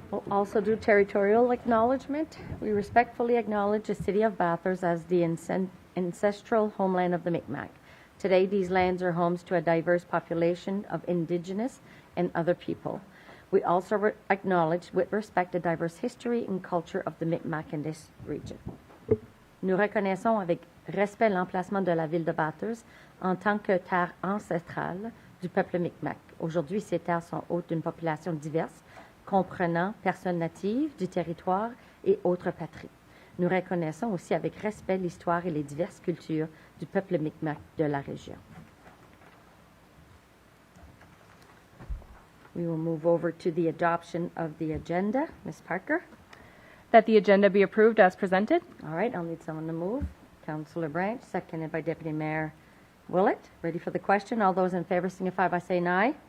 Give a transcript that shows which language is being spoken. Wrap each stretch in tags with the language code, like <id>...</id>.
<en>Also do territorial acknowledgement. We respectfully acknowledge the city of Bathurst as the ancestral homeland of the Mi'kmaq. Today, these lands are homes to a diverse population of indigenous and other people. We also acknowledge with respect the diverse history and culture of the Mi'kmaq in this region.</en> <fr>Nous reconnaissons avec respect l'emplacement de la ville de Bathurst en tant que terre ancestrale du peuple Mi'kmaq. Aujourd'hui, ces terres sont hôtes d'une population diverse, comprenant personnes natives du territoire et autres patries. Nous reconnaissons aussi avec respect l'histoire et les diverses cultures du peuple Mi'kmaq de la région.</fr> <en>We will move over to the adoption of the agenda. Ms. Parker? That the agenda be approved as presented. All right, I'll need someone to move. Councillor Branch, seconded by Deputy Mayor Willett. Ready for the question? All those in favor signify by saying aye.</en>